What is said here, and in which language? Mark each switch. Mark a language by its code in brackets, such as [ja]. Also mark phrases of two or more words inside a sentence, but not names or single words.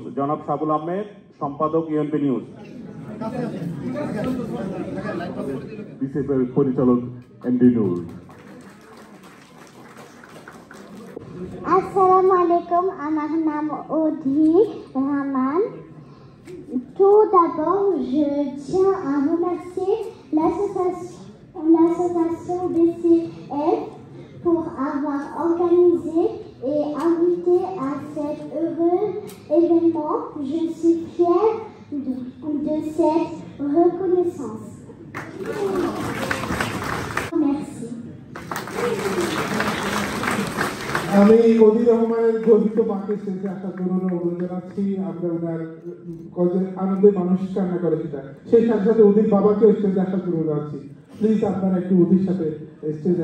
[bn] জনাব সাবুল আহমেদ, সম্পাদক ইউএনবি নিউজ। পরিচালক এনডি নূর। [ar] السلام عليكم, [bn] আমার নাম অধি রহমান। [fr] Tout d'abord, je tiens à remercier l'association BCF pour avoir organisé et invité à cet heureux événement. Je suis fière de cette reconnaissance. Merci. [bn] আমি অধি রহমানের গর্বিত মাকে শেষে আসার জন্য অনুরোধ জানাচ্ছি। আমরা ওনার আনন্দে মানুষ কান্না করে সেটা, সেই সাথে সাথে অধির বাবাকে স্টেজে আসার জন্য জানাচ্ছি। প্লিজ আপনারা একটু অধির সাথে স্টেজে।